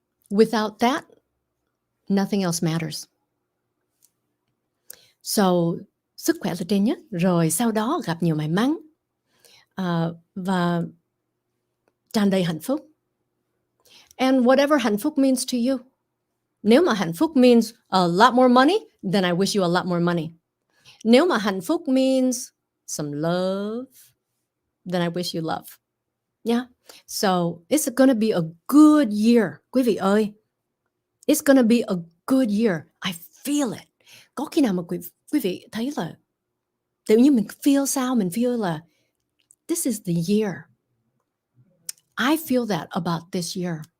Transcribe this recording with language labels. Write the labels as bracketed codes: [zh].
[en] Without that, nothing else matters. So [vi] sức khỏe là trên nhất, rồi sau đó gặp nhiều may mắn và tràn đầy hạnh phúc. [en] And whatever [vi] hạnh phúc [en] means to you. [vi] Nếu mà hạnh phúc [en] means a lot more money, then I wish you a lot more money. [vi] Nếu mà hạnh phúc [en] means some love, then I wish you love. Yeah. So it's going to be a good year. [vi] Quý vị ơi, [en] it's going to be a good year. I feel it. [vi] Có khi nào mà quý vị thấy là tự nhiên mình [en] feel [vi] sao? Mình [en] feel [vi] là [en] this is the year. I feel that about this year.